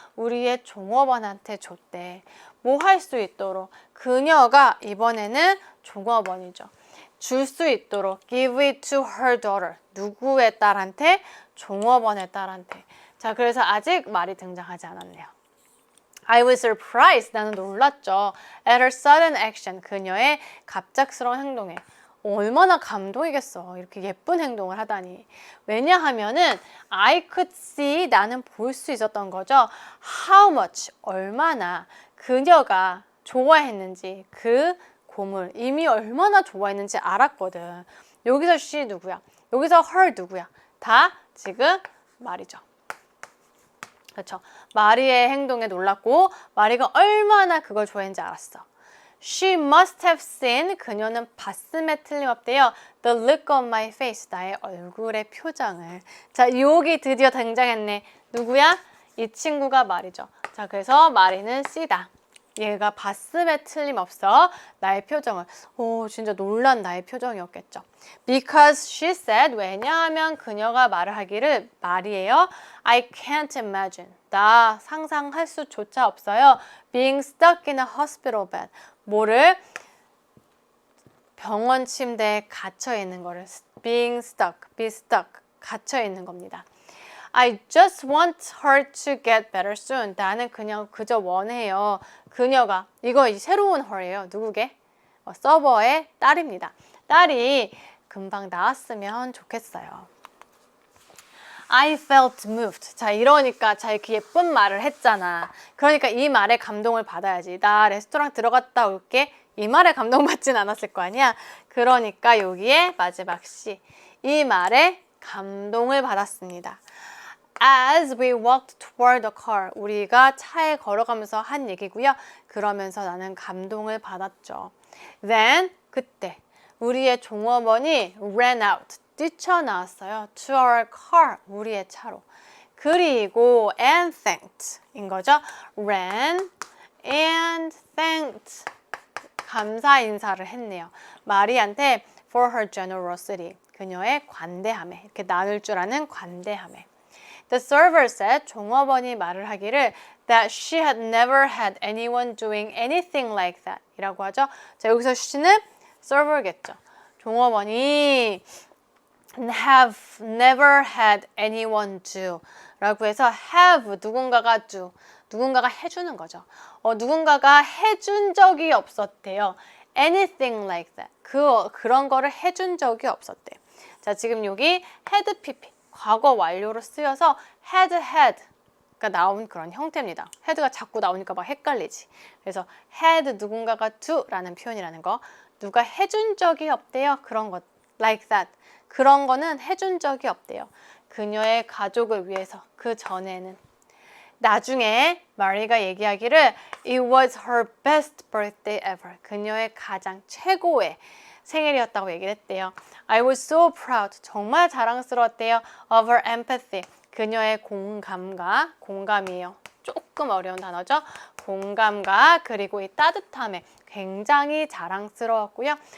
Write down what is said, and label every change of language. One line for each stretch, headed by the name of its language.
Korean: 우리의 종업원한테 줬대. 뭐 할 수 있도록? 그녀가 이번에는 종업원이죠. 줄 수 있도록
English: give it to her daughter.
Korean: 누구의 딸한테? 종업원의 딸한테. 자, 그래서 아직 말이 등장하지 않았네요.
English: I was surprised.
Korean: 나는 놀랐죠.
English: At her sudden action.
Korean: 그녀의 갑작스러운 행동에. 얼마나 감동이겠어. 이렇게 예쁜 행동을 하다니. 왜냐하면은
English: I could see,
Korean: 나는 볼 수 있었던 거죠.
English: How much,
Korean: 얼마나 그녀가 좋아했는지, 그 곰을 이미 얼마나 좋아했는지 알았거든. 여기서 she 누구야? 여기서 her 누구야? 다 지금 말이죠. 그렇죠? 마리의 행동에 놀랐고 마리가 얼마나 그걸 좋아했는지 알았어.
English: She must have seen,
Korean: 그녀는 봤음에 틀림없대요.
English: The look on my face,
Korean: 나의 얼굴의 표정을. 자, 여기 드디어 등장했네. 누구야? 이 친구가 말이죠. 자, 그래서 마리는 C다. 얘가 봤음에 틀림없어. 나의 표정을. 진짜 놀란 나의 표정이었겠죠.
English: Because she said,
Korean: 왜냐하면 그녀가 말을 하기를 말이에요.
English: I can't imagine.
Korean: 나 상상할 수조차 없어요.
English: Being stuck in a hospital bed.
Korean: 뭐를? 병원 침대에 갇혀 있는 거를
English: being stuck, be stuck,
Korean: 갇혀 있는 겁니다.
English: I just want her to get better soon.
Korean: 나는 그냥 그저 원해요. 그녀가, 이거 새로운 her예요. 누구게? 서버의 딸입니다. 딸이 금방 나았으면 좋겠어요.
English: I felt moved.
Korean: 자, 이러니까 자, 이렇게 예쁜 말을 했잖아. 그러니까 이 말에 감동을 받아야지. 나 레스토랑 들어갔다 올게. 이 말에 감동받진 않았을 거 아니야. 그러니까 여기에 마지막 C. 이 말에 감동을 받았습니다.
English: As we walked toward the car.
Korean: 우리가 차에 걸어가면서 한 얘기고요. 그러면서 나는 감동을 받았죠.
English: Then,
Korean: 그때 우리의 종업원이
English: ran out,
Korean: 뛰쳐나왔어요.
English: to our car,
Korean: 우리의 차로. 그리고
English: and thanked
Korean: 인 거죠.
English: ran and thanked.
Korean: 감사 인사를 했네요. 마리한테
English: for her generosity.
Korean: 그녀의 관대함에. 이렇게 나눌 줄 아는 관대함에.
English: The server said,
Korean: 종업원이 말을 하기를
English: that she had never had anyone doing anything like that
Korean: 이라고 하죠. 자, 여기서 she는 server겠죠. 종업원이
English: have never had anyone do
Korean: 라고 해서 have 누군가가 do 누군가가 해주는 거죠. 누군가가 해준 적이 없었대요.
English: anything like that
Korean: 그런 거를 해준 적이 없었대. 자, 지금 여기 had pp 과거 완료로 쓰여서 had가 나온 그런 형태입니다. had가 자꾸 나오니까 막 헷갈리지. 그래서 had 누군가가 do라는 표현이라는 거. 누가 해준 적이 없대요. 그런 것
English: like that.
Korean: 그런 거는 해준 적이 없대요. 그녀의 가족을 위해서 그 전에는. 나중에 마리가 얘기하기를
English: It was her best birthday ever.
Korean: 그녀의 가장 최고의 생일이었다고 얘기를 했대요.
English: I was so proud.
Korean: 정말 자랑스러웠대요.
English: Of her empathy.
Korean: 그녀의 공감이에요. 조금 어려운 단어죠. 공감과 그리고 이 따뜻함에 굉장히 자랑스러웠고요.